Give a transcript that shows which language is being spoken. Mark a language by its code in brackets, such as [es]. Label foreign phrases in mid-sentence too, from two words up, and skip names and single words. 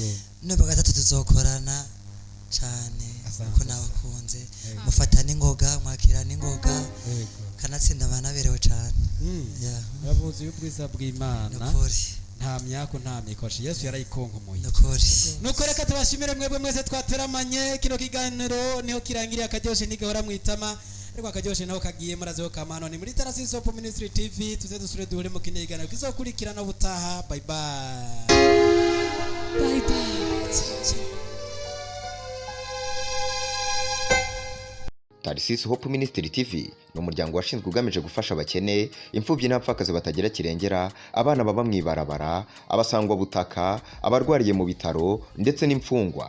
[rn] n'ubwa gatatu tuzokorana cyane kuko nabakunze mufata n'ingoga mwakira n'ingoga kanatsinda banaberewe cyane. Yavuze y'ubwiza bw'Imana n'ukuri nta myako nta mikoshi Yesu yarayikonkomoye. Nuko reka tubashimire mwebwe mwese twateramanye kino kiganiro niho kirangiriye akaryoshe nigahora mwitama ariko akaryoshe naho kagiye murazeho kamano ni muri Tarasisi Hope Ministry TV tuze dusure duhure mu kindi kiganiro kizokurikirana ubutaha. [en] Bye bye. [rn] Tarasisi Hope Ministry TV ni umuryango washinzwe ugamije gufasha abakene, imfubyi n'abapfakazi batagira kirengera, abana baba mwibarabara, abasangwa butaka, abarwariye mu bitaro ndetse n'imfungwa.